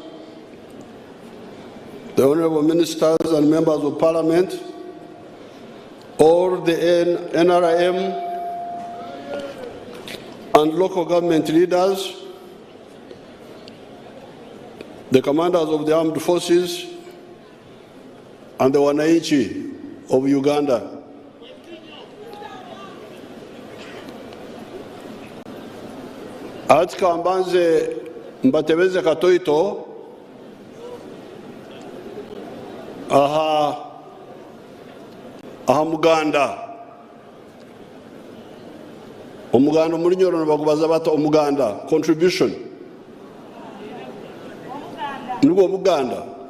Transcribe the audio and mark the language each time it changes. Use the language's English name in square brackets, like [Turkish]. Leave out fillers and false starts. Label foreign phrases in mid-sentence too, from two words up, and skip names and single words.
[English] the Honorable Ministers and Members of Parliament, all the NRM and local government leaders, the commanders of the armed forces, and the wananchi of Uganda. [Nyankole] Atika mbanze mbatebeze katoito aha muganda omuganda muri nyoro bakubaza bata omuganda contribution nugo muganda